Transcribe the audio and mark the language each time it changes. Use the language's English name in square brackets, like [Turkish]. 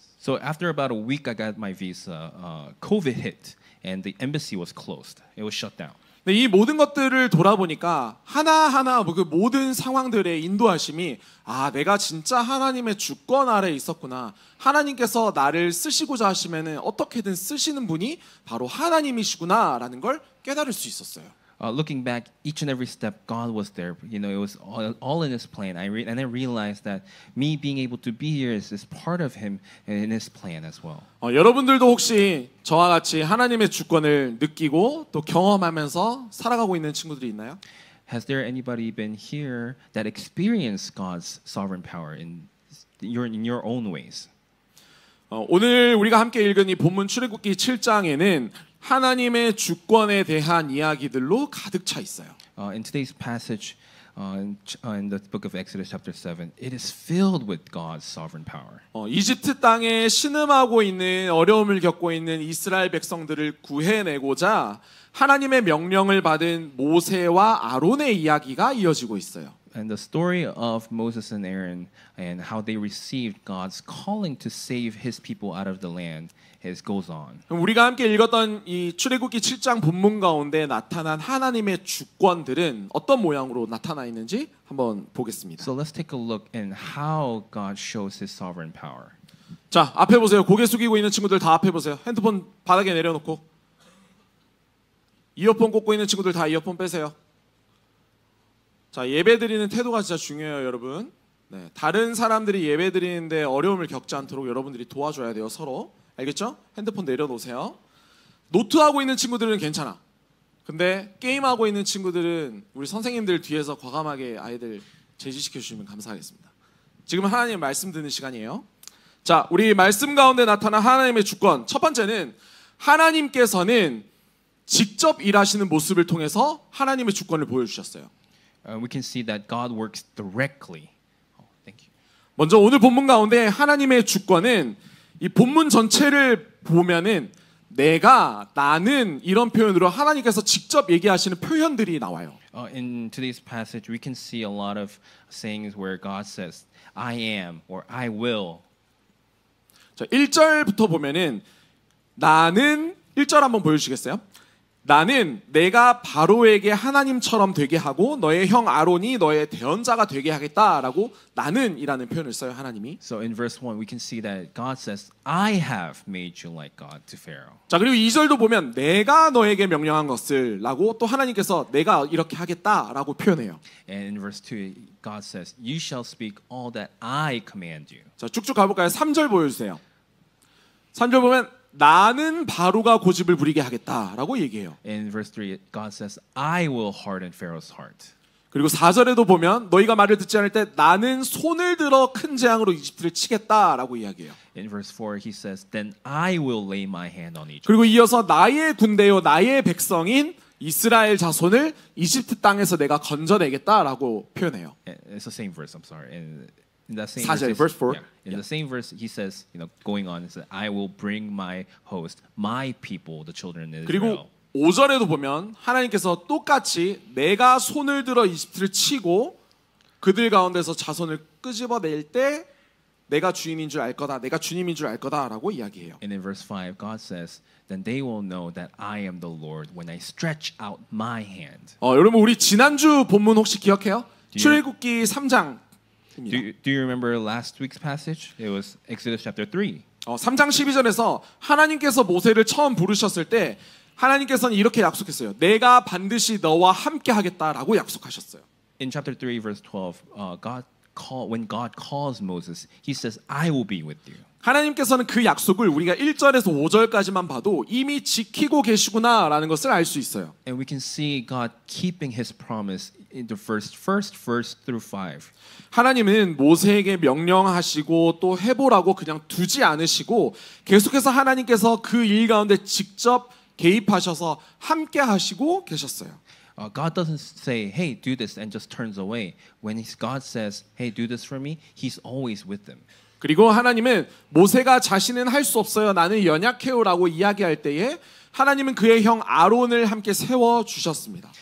[English] So after about a week, I got my visa. COVID hit, and the embassy was closed. It was shut down. [Korean] 근데 이 모든 것들을 돌아보니까 하나하나 그 모든 상황들의 인도하심이 내가 진짜 하나님의 주권 아래에 있었구나. 하나님께서 나를 쓰시고자 하시면은 어떻게든 쓰시는 분이 바로 하나님이시구나라는 걸 깨달을 수 있었어요. [English] Looking back, each and every step, God was there. It was all in His plan. And I realized that me being able to be here is part of Him and in His plan as well. [Korean] 여러분들도 혹시 저와 같이 하나님의 주권을 느끼고 또 경험하면서 살아가고 있는 친구들이 있나요? [English] Has there anybody been here that experienced God's sovereign power in your own ways? [Korean] 오늘 우리가 함께 읽은 이 본문 출애굽기 7장에는 하나님의 주권에 대한 이야기들로 가득 차 있어요. [English] In today's passage, in the book of Exodus chapter 7, it is filled with God's sovereign power. [Korean] 이집트 땅에 신음하고 있는 어려움을 겪고 있는 이스라엘 백성들을 구해내고자 하나님의 명령을 받은 모세와 아론의 이야기가 이어지고 있어요. [English] And the story of Moses and Aaron and how they received God's calling to save his people out of the land goes on. [Korean] 우리가 함께 읽었던 이 출애굽기 7장 본문 가운데 나타난 하나님의 주권들은 어떤 모양으로 나타나 있는지 한번 보겠습니다. [English] So let's take a look in how God shows his sovereign power. [Korean] 자, 앞에 보세요. 고개 숙이고 있는 친구들 다 앞에 보세요. 핸드폰 바닥에 내려놓고. 이어폰 꽂고 있는 친구들 다 이어폰 빼세요. 자, 예배드리는 태도가 진짜 중요해요, 여러분. 네, 다른 사람들이 예배드리는데 어려움을 겪지 않도록 여러분들이 도와줘야 돼요, 서로. 알겠죠? 핸드폰 내려놓으세요. 노트하고 있는 친구들은 괜찮아. 근데 게임하고 있는 친구들은 우리 선생님들 뒤에서 과감하게 아이들 제지시켜 주시면 감사하겠습니다. 지금 하나님의 말씀 듣는 시간이에요. 자, 우리 말씀 가운데 나타난 하나님의 주권. 첫 번째는 하나님께서는 직접 일하시는 모습을 통해서 하나님의 주권을 보여주셨어요. [English] We can see that God works directly. Thank you. [Korean] 먼저 오늘 본문 가운데 하나님의 주권은 이 본문 전체를 보면은 내가, 나는 이런 표현으로 하나님께서 직접 얘기하시는 표현들이 나와요. [English] In today's passage, we can see a lot of sayings where God says, I am or I will. [Korean] 자, 1절부터 보면은 나는 1절 한번 보여주시겠어요? 나는 내가 바로에게 하나님처럼 되게 하고 너의 형 아론이 너의 대언자가 되게 하겠다라고 나는이라는 표현을 써요, 하나님이. [English] So in verse 1 we can see that God says, I have made you like God to Pharaoh. [Korean] 자, 그리고 2절도 보면 내가 너에게 명령한 것을라고 또 하나님께서 내가 이렇게 하겠다라고 표현해요. [English] And in verse 2 God says, You shall speak all that I command you. [Korean] 자, 쭉쭉 가볼까요? 3절 보여주세요. 3절 보면 나는 바로가 고집을 부리게 하겠다라고 얘기해요. [English] In verse 3, God says, I will harden Pharaoh's heart. [Korean] 그리고 4절에도 보면 너희가 말을 듣지 않을 때 나는 손을 들어 큰 재앙으로 이집트를 치겠다라고 이야기해요. [English] In verse 4, he says, Then I will lay my hand on Egypt. [Korean] 그리고 이어서 나의 군대요 나의 백성인 이스라엘 자손을 이집트 땅에서 내가 건져내겠다라고 표현해요. [English] It's the same verse. I'm sorry. In that same [Korean] 4절, [English] verse, verse 4. in the same verse, he says, going on, it says, I will bring my host, my people, the children of Israel. [Korean] 그리고 5절에도 보면 하나님께서 똑같이 내가 손을 들어 이집트를 치고 그들 가운데서 자손을 끄집어낼 때 내가 주인인 줄 알 거다, 내가 주님인 줄 알 거다라고 이야기해요. [English] And in verse 5, God says, Then they will know that I am the Lord when I stretch out my hand. [Korean] 여러분 우리 지난주 본문 혹시 기억해요? 출애굽기 3장. [English] Do you remember last week's passage? It was Exodus chapter 3. [Korean] 3장 12절에서 하나님께서 모세를 처음 부르셨을 때 하나님께서는 이렇게 약속했어요. 내가 반드시 너와 함께 하겠다라고 약속하셨어요. [English] In chapter 3 verse 12, when God calls Moses, he says, I will be with you. [Korean] 하나님께서는 그 약속을 우리가 1절에서 5절까지만 봐도 이미 지키고 계시구나라는 것을 알 수 있어요. [English] And we can see God keeping his promise in the first verse through 5. [Korean] 하나님은 모세에게 명령하시고 또 해보라고 그냥 두지 않으시고 계속해서 하나님께서 그 일 가운데 직접 개입하셔서 함께 하시고 계셨어요. [English] God doesn't say, hey, do this and just turns away. When God says, hey, do this for me, he's always with them. [Korean] 그리고 하나님은 모세가 자신은 할 수 없어요. 나는 연약해요라고 이야기할 때에 하나님은 그의 형 아론을 함께 세워 주셨습니다.